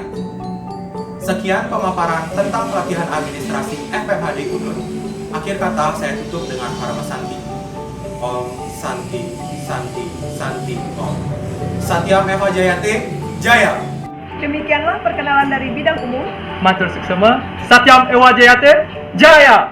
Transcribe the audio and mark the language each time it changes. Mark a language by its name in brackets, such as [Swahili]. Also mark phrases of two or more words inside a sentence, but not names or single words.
[Indonesian] Sekian pemaparan tentang pelatihan administrasi FMHD Unut. Akhir kata saya tutup dengan Parama Santi. [Sanskrit] Om Santi Santi Santi Om. Satyam Eva Jayate Jaya. [Indonesian] Demikianlah perkenalan dari bidang umum. [Balinese] Matur suksema, [Sanskrit] Satyam Ewa Jayate Jaya.